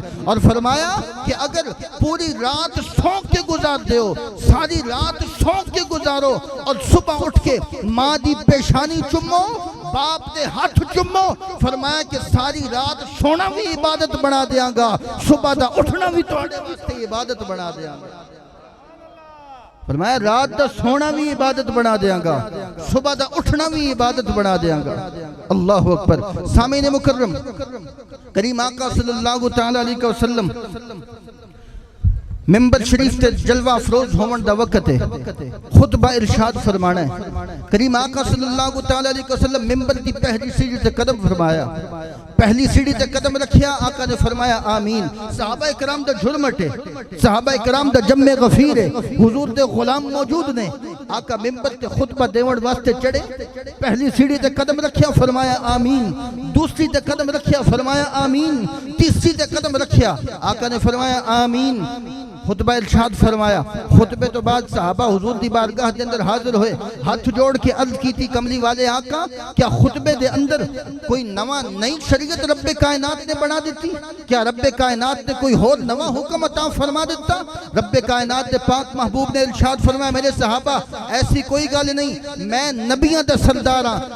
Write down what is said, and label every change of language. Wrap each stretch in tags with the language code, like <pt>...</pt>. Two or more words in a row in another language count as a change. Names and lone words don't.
<ur>اور فرمایا کہ اگر پوری رات سو کے گزار دو، ساری رات سو کے گزارو اور صبح اٹھ کے ماں کی پیشانی چومو، باپ کے ہاتھ چومو، فرمایا کہ ساری رات سونا بھی عبادت بنا دینگا، صبح کا اٹھنا بھی تمہارے واسطے عبادت بنا دینگا. فرمایا رات کا سونا بھی عبادت بنا دینگا، صبح کا اٹھنا بھی عبادت بنا دینگا.</ur> <ar>الله أكبر.</ar> <pa>ਸਾਮੀਨ ਮੁਕੱਰਮ ਕਰੀਮ ਆਕਾ</pa> <ar>صلى الله تعالى عليه وسلم</ar> <pa>ਮਿੰਬਰ ਸ਼ਰੀਫ਼ ਤੇ ਜਲਵਾ ਅਫ਼ਰੋਜ਼ ਹੋਵਣ ਦਾ ਵਕਤ ਹੈ, ਖ਼ੁਤਬਾ ਇਰਸ਼ਾਦ ਫ਼ਰਮਾਨਾ ਹੈ। ਕਰੀਮ ਆਕਾ</pa> <ar>صلى الله تعالى عليه وسلم</ar> <pa>ਮਿੰਬਰ ਕੀ ਪਹਿਲੀ ਸੀੜ੍ਹੀ ਤੇ ਕਦਮ ਫ਼ਰਮਾਇਆ, ਪਹਿਲੀ ਸੀੜ੍ਹੀ ਤੇ ਕਦਮ ਰੱਖਿਆ, ਆਕਾ ਨੇ ਫ਼ਰਮਾਇਆ ਆਮੀਨ। ਸਹਾਬਾ ਇਕਰਾਮ ਦਾ ਝੁਰਮਟ ਹੈ, ਸਹਾਬਾ ਇਕਰਾਮ ਦਾ ਜੱਮੇ ਗ਼ਫ਼ੀਰ ਹੈ, ਹੁਜ਼ੂਰ ਦੇ ਗ਼ੁਲਾਮ ਮੌਜੂਦ ਨੇ। ਆਕਾ ਮਿੰਬਰ ਤੇ ਖ਼ੁਤਬਾ ਦੇਵਣ ਵਾਸਤੇ ਚੜ੍ਹੇ, ਪਹਿਲੀ ਸੀੜ੍ਹੀ ਤੇ ਕਦਮ ਰੱਖਿਆ, ਫ਼ਰਮਾਇਆ ਆਮੀਨ। ਦੂਸਰੀ ਤੇ ਕਦਮ ਰੱਖਿਆ, ਫ਼ਰਮਾਇਆ ਆਮੀਨ। ਤੀਸਰੀ ਤੇ ਕਦਮ ਰੱਖਿਆ, ਆਕਾ ਨੇ ਫ਼ਰਮਾਇਆ ਆਮੀਨ। ਖ਼ੁਤਬਾ ਇਰਸ਼ਾਦ ਫ਼ਰਮਾਇਆ। ਖ਼ੁਤਬੇ ਤੋ ਬਾਅਦ ਸਹਾਬਾ ਹੁਜ਼ੂਰ ਦੀ ਬਾਰਗਾਹ ਕੇ ਅੰਦਰ ਹਾਜ਼ਿਰ ਹੋਏ, ਹੱਥ ਜੋੜ ਕੇ ਅਰਜ਼ ਕੀ ਥੀ ਕਮਲੀ ਵਾਲੇ ਆਕਾ ਕਿਆ ਖ਼ੁਤਬੇ ਦੇ ਅੰਦਰ ਕੋਈ ਨਵਾਂ ਨਈ ਸ਼ਰੀਅਤ ਰੱਬੇ ਕਾਇਨਾਤ ਨੇ ਬਣਾ ਦੀ? ਕਿਆ ਰੱਬੇ ਕਾਇਨਾਤ ਨੇ ਕੋਈ ਔਰ ਨਵਾਂ ਹੁਕਮ ਅਤਾ ਫ਼ਰਮਾ ਦਿੱਤਾ? ਰੱਬੇ ਕਾਇਨਾਤ ਕੇ ਪਾਕ ਮਹਿਬੂਬ ਨੇ ਇਰਸ਼ਾਦ ਫ਼ਰਮਾਇਆ ਮੇਰੇ ਸਹਾਬਾ ਐਸੀ ਕੋਈ ਗੱਲ ਨਹੀਂ, ਮੈਂ ਨਬੀਆਂ ਦਾ ਸਰਦਾਰ ਹਾਂ।</pa>